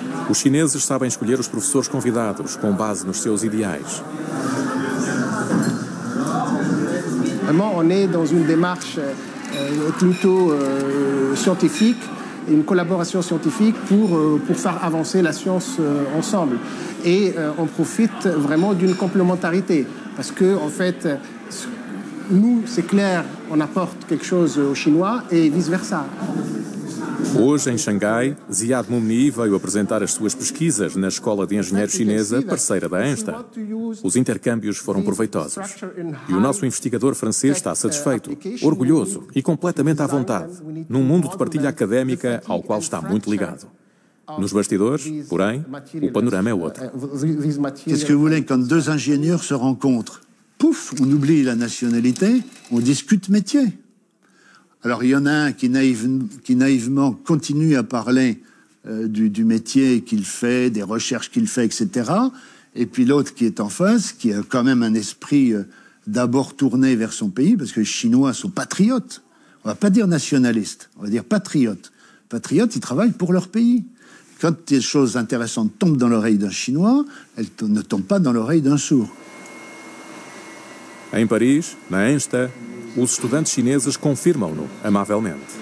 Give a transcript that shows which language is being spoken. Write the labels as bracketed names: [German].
[Portuguese] Os chineses sabem escolher os professores convidados com base nos seus ideais. [French] Vraiment, on est dans une démarche plutôt scientifique, une collaboration scientifique pour faire avancer la science ensemble. Et on profite vraiment d'une complémentarité. Parce que, en fait, nous, c'est clair, on apporte quelque chose aux Chinois et vice-versa. [Portuguese] Hoje, em Xangai, Ziad Momni veio apresentar as suas pesquisas na Escola de Engenheiros Chinesa, parceira da ENSTA. Os intercâmbios foram proveitosos. E o nosso investigador francês está satisfeito, orgulhoso e completamente à vontade, num mundo de partilha académica ao qual está muito ligado. Nos bastidores, porém, o panorama é outro. [French] Qu'est-ce que vous voulez quand deux ingénieurs se rencontrent? Pouf, on oublie la nationalité, on discute métier. Alors, il y en a un qui naïvement continue à parler du métier qu'il fait, des recherches qu'il fait, etc. Et puis l'autre qui est en face, qui a quand même un esprit d'abord tourné vers son pays, parce que les Chinois sont patriotes. On va pas dire nationalistes, on va dire patriotes. Patriotes, ils travaillent pour leur pays. Quand des choses intéressantes tombent dans l'oreille d'un Chinois, elles ne tombent pas dans l'oreille d'un sourd. [Portuguese] Em Paris, na ENSTA, os estudantes chineses confirmam-no amavelmente.